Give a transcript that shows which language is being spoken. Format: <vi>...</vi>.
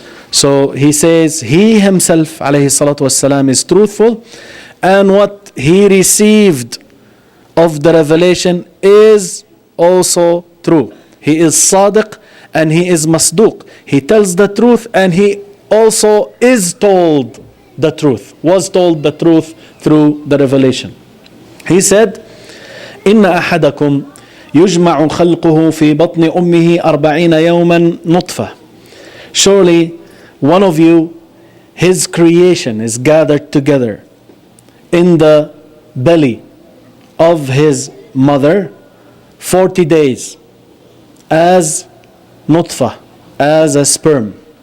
<en>So he says he himself, alayhi salatu wassalam, is truthful, and what he received of the revelation is also true. He is Sadiq and he is Masduq. He tells the truth and he also is told the truth, was told the truth through the revelation. He said,</en> <ar>إن أحدكم يجمع خلقه في بطن أمه 40 يوما نطفة.</ar> <en>Surely one of you, his creation is gathered together in the belly of his mother 40 days as nutfa, as a sperm.</en>